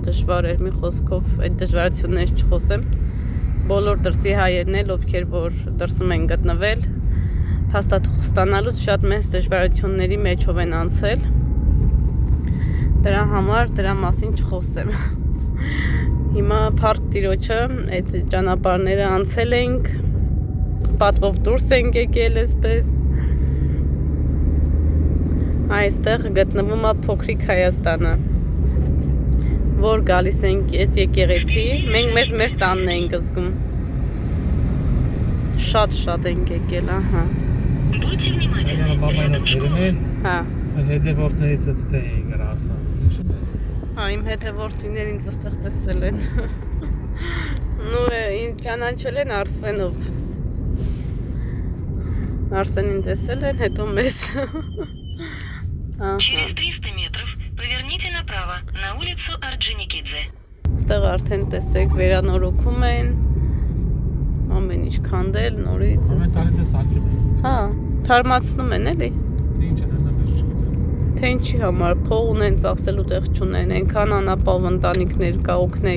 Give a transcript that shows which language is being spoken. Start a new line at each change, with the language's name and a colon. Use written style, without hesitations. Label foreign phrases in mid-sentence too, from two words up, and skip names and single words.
Armenian: դժվար էր, մի խոսքով այդ դժվարություններից չխոսեմ, բոլոր դրսի հայերն էլ, ովքեր որ դրսում են գտնվել, փաստաթուղթ ստանալուց շատ մեծ դժվարությունների մեջով են անցել, դրա համար դրա մասին չխոսեմ, հիմա փառք Տիրոջը այդ ճանապարհները անցել ենք, պատվով դուրս ենք եկել այսպես, այստեղ գտնվում է փոքրիկ Հայաստանը, որ գալիս ենք այս եկեղեցի, մենք մեզ մեր տանն ենք զգում, շատ ենք եկել, ահա։
Russian: Будьте внимательны, рядом школа.
Armenian: Հա։ Հետևորդներից էստե էի գրասում։ Հա, իմ հետևորդիներ ինձ այստեղ տեսել են։ Նու ինձ ճանաչել են Արսենով։ Արսենին տեսել են, հետո մեզ։
Russian: Через 300 метров поверните направо на улицу Орджоникидзе.
Armenian: Այստեղ արդեն տեսեք վերանորոգում են։ Ամեն ինչ քանդել նորից։ Ամեն տարի դե սարքել են։ Հա, թարմացնում են էլի։ Ինչ են այնպես չգիտեմ։ Թե ինչի համար փող ունեն, ծախսելու տեղ չունեն, այնքան անապահով ընտանիքներ կա, օգնեք։